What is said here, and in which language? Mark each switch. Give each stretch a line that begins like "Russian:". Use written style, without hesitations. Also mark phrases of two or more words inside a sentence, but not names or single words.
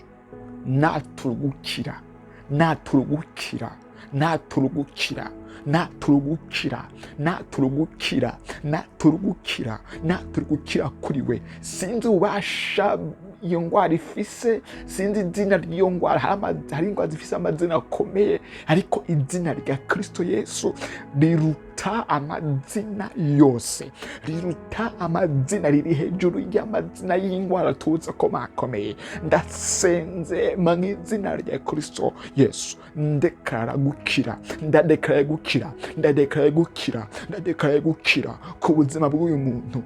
Rundi: Naturugukira, naturugukira, naturugukira, naturugukira, naturugukira, naturugukira, naturugukira kuri we. Sinzi ubasha iyo ngwara ifise, sinzi izina ry'iyo ngwara. Hari ingwara zifise amazina akomeye, ariko izina rya Kristo Yesu riruta amazina yose, riruta amazina, riri hejuru y'amazina y'ingwara tuzi ko makomeye. Ndasenze mu izina rya Kristo Yesu, ndekara gukira, ndadekara gukira, ndadekara gukira, ndadekara gukira ku buzima bw'uyu muntu.